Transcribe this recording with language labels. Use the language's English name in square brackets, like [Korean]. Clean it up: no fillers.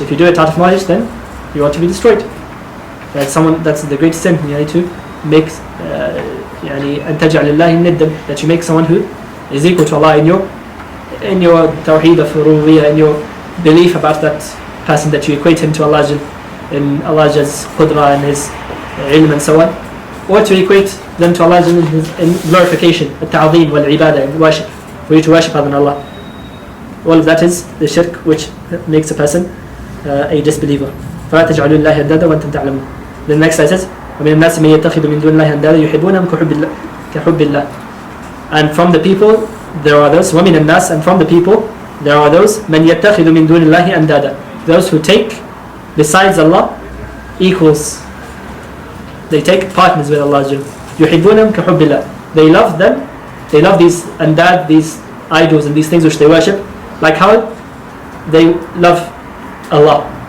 [English] If you do it out of knowledge, then you want to be destroyed. That's the greatest sin, to make [Arabic] أن تجعل الله ندا, [English] that you make someone who is equal to Allah in your tawheed of rububiyyah, in your belief about that person, that you equate him to Allah in Allah's qudra and His ilm and so on, or to equate them to Allah in glorification, al-ta'zeem wal-ibadah, in worship, for you to worship other than Allah. All of that is the shirk which makes a person a disbeliever. [Arabic] فَلَا تَجْعَلُوا اللَّهَ أَنْدَادًا وَأَنْتُمْ تَعْلَمُونَ. [English] The next ayah says [Arabic] وَمِنَ النَّاسِ مَن يَتَّخِذُ مِن دُونِ اللَّهِ أَنْدَادًا يُحِبُّونَهُمْ كَحُبِّ اللَّهِ. [English] And from the people there are those, [Arabic] وَمِنَ النَّاسِ, [English] and from the people there are those, [Arabic] مَن يَتَّخِذُ مِن دُونِ اللَّهِ أَنْدَادًا, [English] those who take besides Allah equals. They take partners with Allah. [Arabic] يُحِبُّونَهُمْ كَحُبِّ اللَّهِ. [English] They love them, they love these andad, these idols and these things which they worship, like how they love Allah.